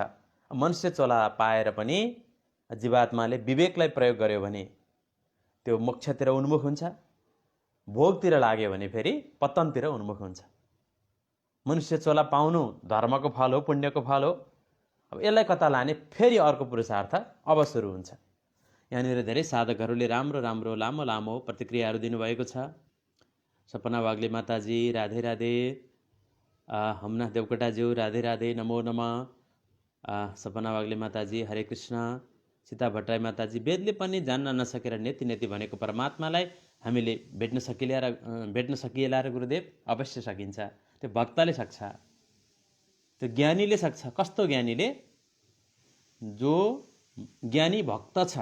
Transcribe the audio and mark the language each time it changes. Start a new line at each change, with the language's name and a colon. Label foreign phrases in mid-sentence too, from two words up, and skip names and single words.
Nepali: मनुष्य चोला पाएर पनि जीवात्माले विवेकलाई प्रयोग गर्यो भने त्यो मोक्षतिर उन्मुख हुन्छ, भोगतिर लाग्यो भने फेरि पतनतिर उन्मुख हुन्छ। मनुष्य चोला पाउनु धर्मको फल हो, पुण्यको फल हो। अब यसलाई कता लाने, फेरि अर्को पुरुषार्थ अब सुरु हुन्छ। यहाँनिर धेरै साधकहरूले राम्रो राम्रो लामो लामो प्रतिक्रियाहरू दिनुभएको छ। सपना वाग्ले माताजी राधे राधे, हमना देवकोटाज्यू राधे राधे,
Sanskrit: नमो नमः।
Nepali: सपना वाग्ले माताजी हरे कृष्ण। सीता भट्टराई माताजी, वेदले पनि जान्न नसकेर
Sanskrit: नेति नेति
Nepali: भनेको परमात्मालाई हामीले भेट्न सकिएला र गुरुदेव? अवश्य सकिन्छ। त्यो भक्तले सक्छ, त्यो ज्ञानीले सक्छ। कस्तो ज्ञानीले? जो ज्ञानी भक्त छ।